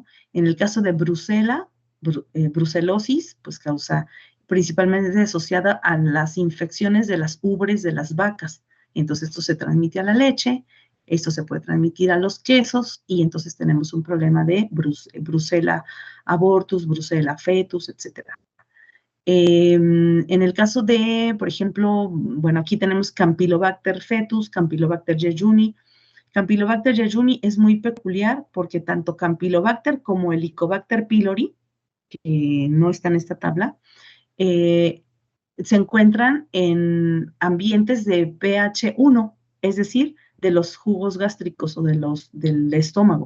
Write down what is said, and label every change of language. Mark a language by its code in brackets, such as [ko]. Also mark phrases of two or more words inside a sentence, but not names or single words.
[es] En el caso de brucelosis, pues causa principalmente asociada a las infecciones de las ubres de las vacas. Entonces, esto se transmite a la leche, esto se puede transmitir a los quesos, y entonces tenemos un problema de Brucella abortus, Brucella fetus, etcétera. En el caso de, por ejemplo, bueno, aquí tenemos Campylobacter fetus, Campylobacter jejuni. Campylobacter jejuni es muy peculiar porque tanto Campylobacter como Helicobacter pylori, que no está en esta tabla, se encuentran en ambientes de pH 1, es decir, de los jugos gástricos o del estómago.